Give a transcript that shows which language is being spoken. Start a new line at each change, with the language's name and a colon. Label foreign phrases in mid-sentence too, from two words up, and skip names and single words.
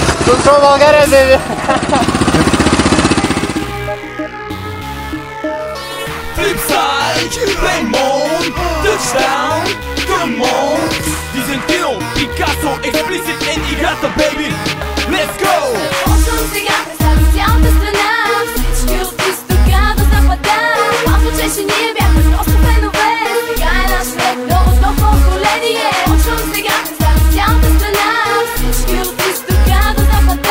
Bulgarian: Контрол България, беби!
English: Flipside, play mode, touchdown, come on.
Bulgarian: Визентино, Пикасо,
English: explicit and играта, baby. Let's go!
Bulgarian: Почвам сега, представи цялата страна, всички от изтока до запада. Малко чеше ние бяхме просто фенове, сега е наш ред, новото поколение. Почвам сега, представи цялата страна, всички от изтока до запада.